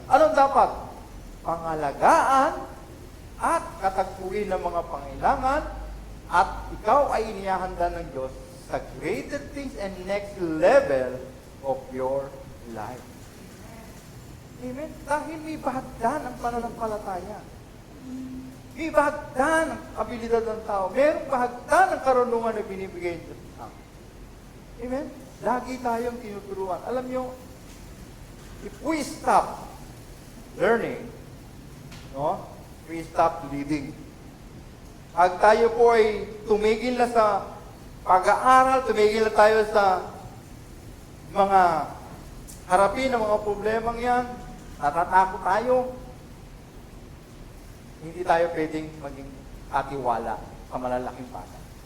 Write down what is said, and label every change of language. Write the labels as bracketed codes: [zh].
[tl] Anong dapat? Pangalagaan at katagpuin ng mga pangailangan at ikaw ay inihahanda ng Diyos sa [en] greater things and next level of your life. [tl] Amen? Dahil may bahagdan ang pananampalataya. May bahagdan ang abilidad ng tao. Merong bahagdan ang karunungan na binibigay ng Diyos sa tao. Amen? Lagi tayong tinuturuan. Alam nyo, [en] if we stop learning, we stop leading. [tl] Pag tayo po ay tumigil na sa pag-aaral, tumigil na tayo sa mga harapin ng mga problemang yan, natatakot tayo, hindi tayo pwedeng maging katiwala sa malalaking bagay.